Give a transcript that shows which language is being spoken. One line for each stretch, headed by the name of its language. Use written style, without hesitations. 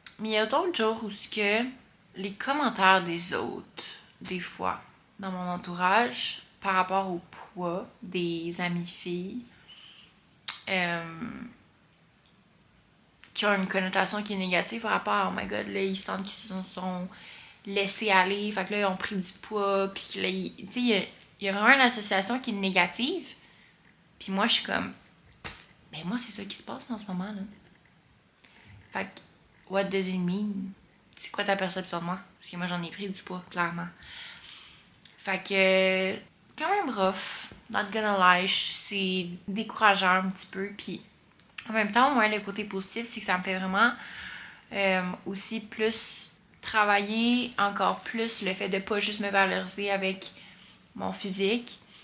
French: Mais il y a d'autres jours où ce que les commentaires des autres, des fois, dans mon entourage, par rapport au poids des amies filles, qui ont une connotation qui est négative par rapport à «
English: Oh my god,
French: là, ils sentent qu'ils se sont laissés aller, fait que là, ils ont pris du poids, puis là, tu sais, il y a vraiment une association qui est négative. Puis moi, je suis comme, ben moi, c'est ça qui se passe en ce moment, là. Fait que,
English: what does it mean?
French: C'est quoi ta perception de moi? Parce que moi, j'en ai pris du poids, clairement. Fait que, quand même rough,
English: not gonna lie,
French: c'est décourageant un petit peu. Puis, en même temps, moi, le côté positif, c'est que ça me fait vraiment aussi plus travailler encore plus le fait de pas juste me valoriser avec mon physique.